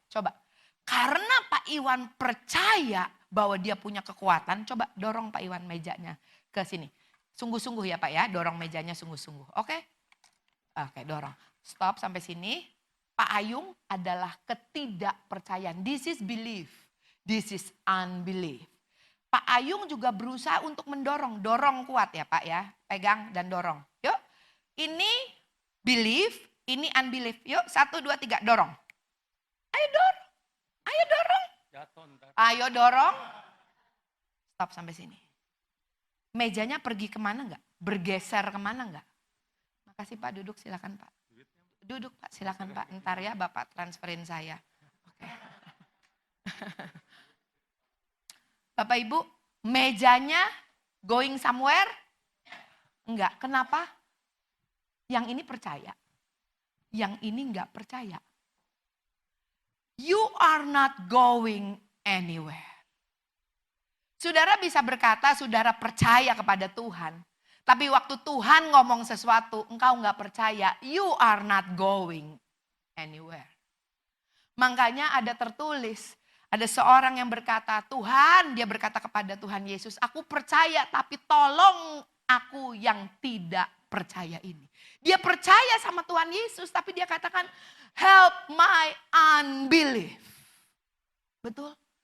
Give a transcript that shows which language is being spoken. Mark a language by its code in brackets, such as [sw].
[id] Coba, karena Pak Iwan percaya bahwa dia punya kekuatan, coba dorong Pak Iwan mejanya ke sini. Sungguh-sungguh ya Pak ya, dorong mejanya sungguh-sungguh. Oke? Oke, dorong. Stop sampai sini. Pak Ayung adalah ketidakpercayaan. [en] This is belief, this is unbelief. [id] Pak Ayung juga berusaha untuk mendorong. Dorong kuat ya Pak ya, pegang dan dorong. Yuk, ini belief, ini unbelief. Yuk, 1, 2, 3, dorong. Ayo dorong. Ayo dorong. Ayo dorong. Stop sampai sini. Mejanya pergi kemana enggak? Bergeser kemana enggak? Makasih Pak, duduk silakan Pak. Duduk Pak, silakan Pak. Ntar ya Bapak transferin saya. Oke. Bapak Ibu, mejanya [en] going somewhere? [id] Enggak. Kenapa? Yang ini percaya. Yang ini enggak percaya. [en] You are not going anywhere. [id] Saudara bisa berkata saudara percaya kepada Tuhan. Tapi waktu Tuhan ngomong sesuatu engkau enggak percaya. [en] You are not going anywhere. [id] Makanya ada tertulis. Ada seorang yang berkata, Tuhan, dia berkata kepada Tuhan Yesus, aku percaya tapi tolong aku yang tidak percaya ini. Dia percaya sama Tuhan Yesus tapi dia katakan, [en] help my unbelief. [id] Betul?